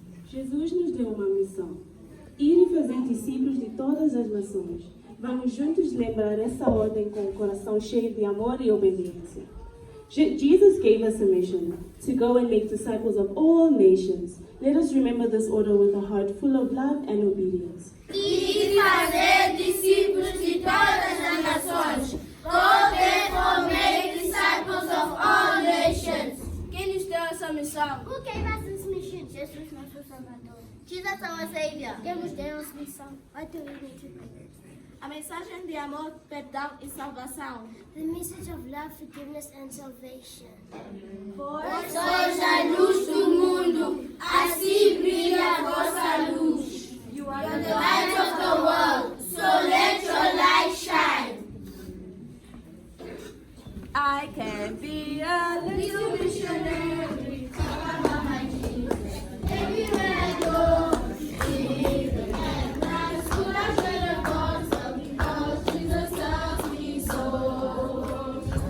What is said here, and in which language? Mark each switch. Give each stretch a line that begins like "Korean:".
Portuguese: Jesus nos deu uma missão: ir e fazer discípulos de todas as nações. Vamos juntos lembrar essa ordem com o coração cheio de amor e obediência.
English: Jesus gave us a mission to go and make disciples of all nations. Let us remember this order with a heart full of love and obedience.
Portuguese: E fazer discípulos de todas as nações.
English: Go therefore make disciples of all nations.
Portuguese: Quem nos deu essa missão?
English: Who gave us this mission?
Portuguese: Jesus, nosso Salvador.
English: Jesus, our Savior.
Portuguese: Quem nos deu essa missão?
English: Why do we need to pray?
Portuguese: A mensagem de amor, perdão e salvação.
English: The message of love, forgiveness and salvation.
Portuguese: Vós sois a luz do mundo, assim brilha a vossa luz.
English: You are the light of the world, so let your light shine. I can be a little missionary, talk about my Jesus. Everywhere I go, even at my school I share the gospel because Jesus loves me so.